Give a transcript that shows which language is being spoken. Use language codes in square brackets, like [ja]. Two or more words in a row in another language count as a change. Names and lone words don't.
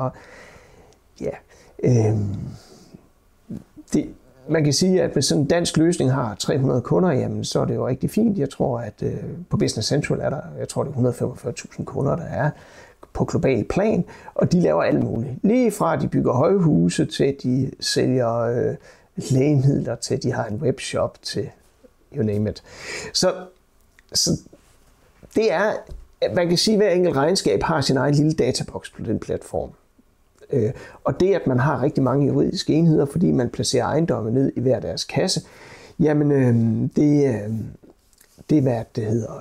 [da] Og ja, man kan sige, at hvis sådan en dansk løsning har 300 kunder, jamen så er det jo rigtig fint. Jeg tror, at på Business Central er der, jeg tror det er 145.000 kunder, der er på global plan, og de laver alt muligt. Lige fra at de bygger højhuse, til de sælger lægemidler, til de har en webshop, til [en] you name it. [da] Så det er, man kan sige, at hver enkelt regnskab har sin egen lille databoks på den platform. Og det, at man har rigtig mange juridiske enheder, fordi man placerer ejendomme ned i hver deres kasse, jamen det er hvad det hedder.